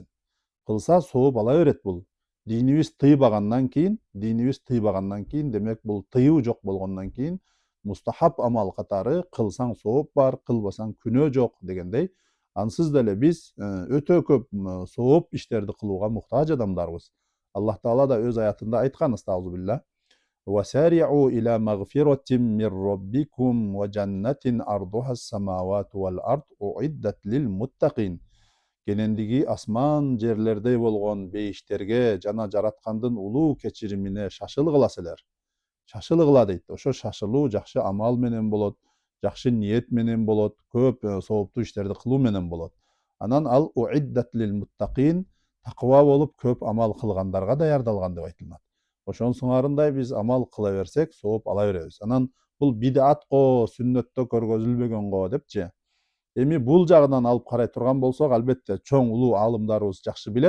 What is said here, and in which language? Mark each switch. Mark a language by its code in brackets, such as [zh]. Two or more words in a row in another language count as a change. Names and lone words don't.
[ky] Кылса сооп ала берет бул. Динибиз тыйбагандан кийин, демек бул тыюу жок болгондон кийин мустахаб амал катары кылсаң сооп бар, кылбасаң күнөө жок дегендей. Ансыз деле биз өтө көп сооп иштерди кылууга муктаж адамдарбыз. Аллах Таала да өз аятында айткан: [ar] "Астагфирулlah. وسارعوا إلى مغفرة من ربكم وجنة أرضها السماوات والأرض أعدت للمتقين." [ky] Кенендиги асман жерлердей болгон бейиштерге жана жараткандын улуу кечиримине шашылгыла силер. Шашылгыла дейт. Ошо шашылуу жакшы амал менен болот, жакшы ниет менен болот, көп сооптуу иштерди кылуу менен болот. Анан [ar] أعدت للمتقين, [ky] таква болуп көп амал кылгандарга даярдалган деп айтылат. Ошонун сыңарындай биз амал кыла берсек, сооп ала беребиз. Анан бул бидат го, сүннөттө көргөзүлбөгөн го депчи. Эми бул жагынан алып карай турган болсок, албетте чоң улуу аалымдарыбыз жакшы билет.